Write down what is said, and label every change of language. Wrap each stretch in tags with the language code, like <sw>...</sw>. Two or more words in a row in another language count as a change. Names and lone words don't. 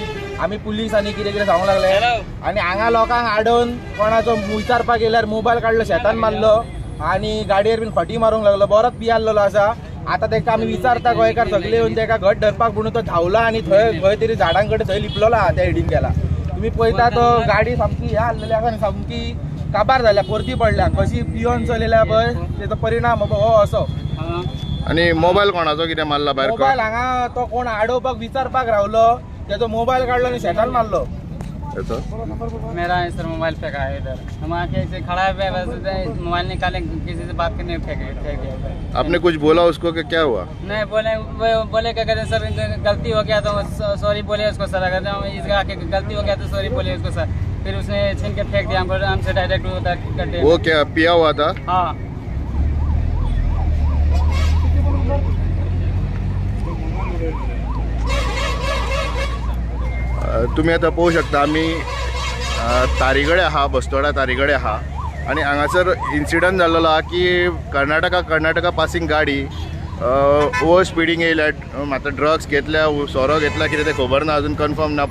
<kok>आमी पुलीस आनी कितें कितें सांगूंक लागले आनी हांगा लोकांक आडोवन कोणाचो विचारपाक येयल्यार मोबायल काडलो शेतान मारलो आनी गाडयेर बीन फटी मारूंक लागलो बरोच पियाल्लो आसा आतां ताका आमी विचारता गोंयकार सगळे येवन ताका घट धरपाक म्हणून तो धांवला आनी थंय खंय तरी झाडां कडेन थंय लिपलेलो आहा त्या हिडीन गेला तुमी पळयता तो गाडी सामकी ह्या हाडलेली आसा आनी सामकी काबार जाल्या परती पडल्या कशी पियोन चलयल्या पळय तेजो परिणाम हो असो आनी मोबायल कोणाचो कितें मारला भायर? मोबायल हांगा तो कोण आडोवपाक विचारपाक रावलो तेजो मोबायल काडलो आनी शेतान मारलो।</kok> <hi>मेरा सर मोबाइल फेंका है इधर हम आके ऐसे खड़ा है मोबाइल निकाले किसी से बात करने फेंक दिया। आपने कुछ बोला उसको कि क्या हुआ? नहीं बोले क्या कहते सर गलती हो गया तो सॉरी बोले उसको सर अगर इसका आके गलती हो गया तो सॉरी बोले उसको सर फिर उसने छीन के फेंक दिया हमसे डायरेक्ट करते। वो क्या पिया हुआ था? हाँ</hi> <kok>तुम्ही आता पळोवंक शकता आमी तारीगडे आहा बस्तोडा तारीगडे आहा आनी हांगासर इन्सिडंट जाल्लो आहा की कर्नाटका पासिंग गाडी</kok> <en>over speeding</en> <kok>येयल्या मात्र ड्रग्स घेतल्या सोरो घेतला कितें तें खबर ना अजून कन्फर्म ना</kok>